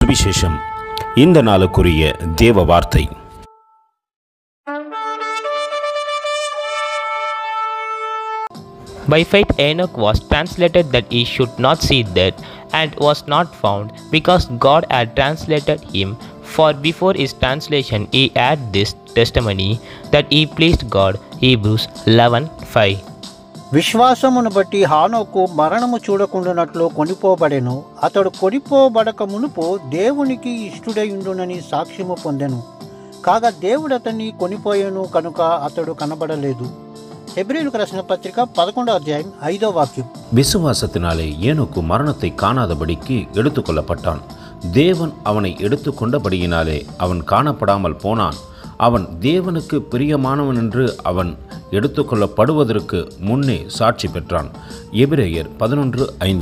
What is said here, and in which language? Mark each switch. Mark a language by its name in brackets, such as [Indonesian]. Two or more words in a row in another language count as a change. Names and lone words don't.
[Tamil] சுவிசேஷம். இந்த நாளுக்குரிய தேவ வார்த்தை. [English] By faith Enoch was translated that he should not see death, and was not found, because God had translated him. For before his translation he had this testimony, that he pleased God. Hebrews 11:5. [Telugu] విశ్వాసమును బట్టి హానోకు మరణము చూడకుండానట్లు కొనిపోబడెను. అతడు కొనిపోబడక మునుపు దేవునికి ఇష్టుడై ఉండునని సాక్ష్యము పొందెను. కాగా దేవుడు అతన్ని కొనిపోయెను కనుక అతడు కనబడలేదు. హెబ్రీయులకు రాసిన పత్రిక 11వ అధ్యాయం 5వ వాక్యం. [Tamil] விசுவாசத்தினாலே ஏனோக்கு மரணத்தை காணாதபடிக்கு எடுத்துக்கொள்ளப்பட்டான். தேவன் அவனை எடுத்துக்கொண்டபடியினாலே அவன் காணப்படாமல் போனான். அவன் தேவனுக்கு பிரியமானவன் என்று அவன் எடுத்துக்கொள்ளப்படுவதற்கு முன்னே சாட்சி பெற்றான். எபிரேயர் 11:5.